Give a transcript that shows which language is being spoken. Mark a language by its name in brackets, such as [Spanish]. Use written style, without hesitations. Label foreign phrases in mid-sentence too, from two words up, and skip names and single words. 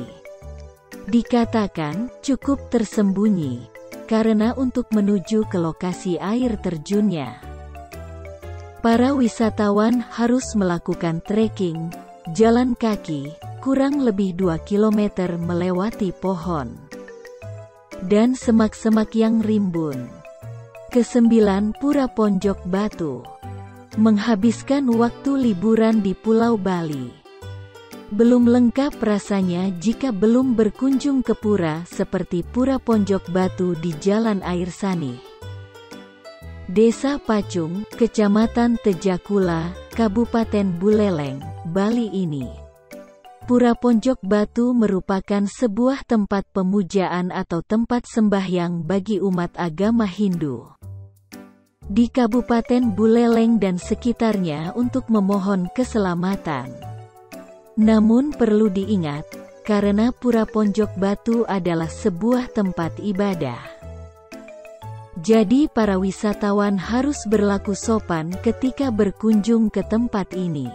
[Indonesian] Dikatakan cukup tersembunyi, karena untuk menuju ke lokasi air terjunnya, para wisatawan harus melakukan trekking, jalan kaki, kurang lebih 2 km melewati pohon dan semak-semak yang rimbun. Kesembilan, Pura Ponjok Batu. Menghabiskan waktu liburan di Pulau Bali. Belum lengkap rasanya jika belum berkunjung ke pura seperti Pura Ponjok Batu di Jalan Air Sani, Desa Pacung, Kecamatan Tejakula, Kabupaten Buleleng, Bali ini. Pura Ponjok Batu merupakan sebuah tempat pemujaan atau tempat sembahyang bagi umat agama Hindu di Kabupaten Buleleng dan sekitarnya untuk memohon keselamatan. Namun perlu diingat, karena Pura Ponjok Batu adalah sebuah tempat ibadah, jadi para wisatawan harus berlaku sopan ketika berkunjung ke tempat ini.